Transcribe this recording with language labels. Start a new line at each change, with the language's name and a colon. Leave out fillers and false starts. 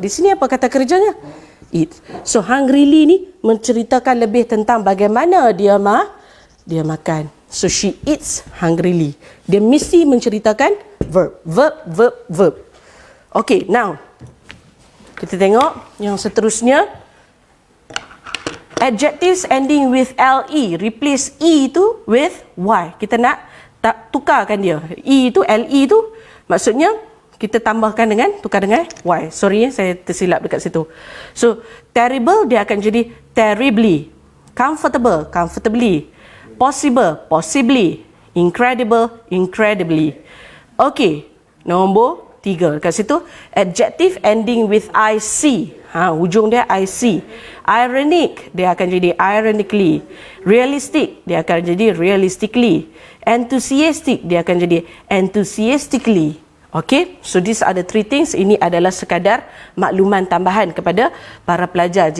Malay: Di sini apa kata kerjanya? Eat. So hungrily ni menceritakan lebih tentang bagaimana dia makan.
English: So she eats hungrily.
Malay: Dia mesti menceritakan verb. Okay, now kita tengok yang seterusnya.
English: Adjectives ending with LE, replace E tu with Y.
Malay: Kita nak tukarkan dia. E tu, LE tu, maksudnya kita tambahkan dengan, tukar dengan Y. Sorry saya tersilap dekat situ. So, terrible dia akan jadi terribly.
English: Comfortable, comfortably. Possible, possibly. Incredible, incredibly. Okay,
Malay: nombor 3 dekat situ.
English: Adjective ending with IC.
Malay: Hujung dia IC. Ironic, dia akan jadi ironically. Realistic, dia akan jadi realistically. Enthusiastic, dia akan jadi enthusiastically.
English: Okay, so these are the 3 things.
Malay: Ini adalah sekadar makluman tambahan kepada para pelajar.